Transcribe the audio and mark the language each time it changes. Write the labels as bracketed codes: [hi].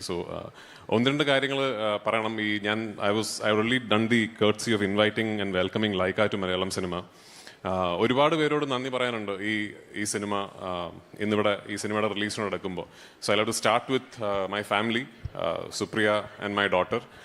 [ml] So ഒന്ന് രണ്ട് കാര്യങ്ങൾ പറയണം. [en] I only done the courtesy of inviting and welcoming Laika to Malayalam cinema. [ml] ഒരുപാട് പേരോട് നന്ദി പറയാനുണ്ട് ഈ സിനിമ ഇന്നിവിടെ ഈ സിനിമയുടെ റിലീസിന് നടക്കുമ്പോൾ. [en] So I have to start with my family, Supriya and my daughter.